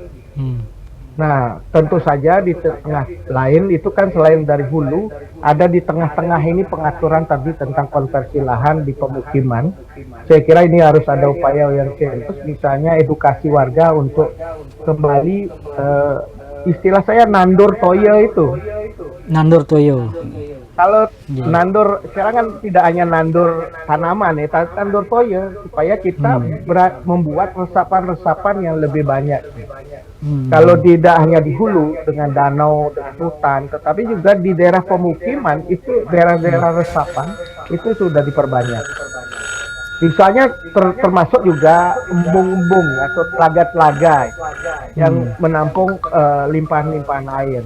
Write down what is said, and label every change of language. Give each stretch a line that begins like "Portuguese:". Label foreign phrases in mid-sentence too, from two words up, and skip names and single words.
Indonesian: Nah, tentu saja di tengah lain itu kan selain dari hulu, ada di tengah-tengah ini pengaturan tadi tentang konversi lahan di pemukiman. Saya kira ini harus ada upaya yang serius, misalnya edukasi warga untuk kembali, istilah saya
Javanese: nandur toyo
Indonesian: itu.
Javanese: Nandur toyo.
Indonesian: Kalau nandur sekarang kan tidak hanya nandur tanaman ya,
Javanese: nandur toyo
Indonesian: supaya kita membuat resapan-resapan yang lebih banyak. Kalau tidak hanya di hulu dengan danau, dengan hutan, tetapi juga di daerah pemukiman itu daerah-daerah resapan itu sudah diperbanyak. Misalnya termasuk juga embung-embung atau telaga-telaga yang menampung limpahan-limpahan air.